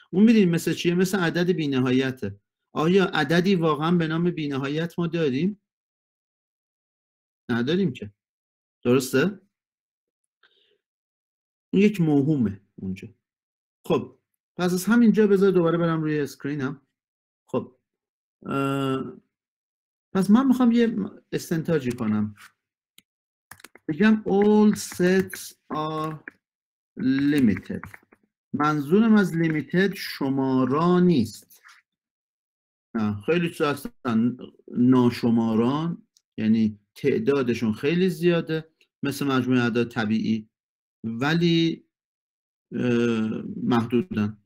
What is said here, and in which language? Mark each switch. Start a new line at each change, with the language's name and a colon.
Persian: اون میدونیم مثل چیه؟ مثل عدد بی‌نهایته. آیا عددی واقعا به نام بی‌نهایت ما داریم؟ نداریم که. درسته؟ اون یک موهومه اونجا. خب پس از همینجا بذار دوباره برم روی اسکرینم. خب پس من میخوام یه استنتاجی کنم. بگم
English: all sets are limited.
Persian: منظورم از limited شماران نیست. خیلی چیز هستن ناشماران، یعنی تعدادشون خیلی زیاده مثل مجموعه اعداد طبیعی، ولی محدودن.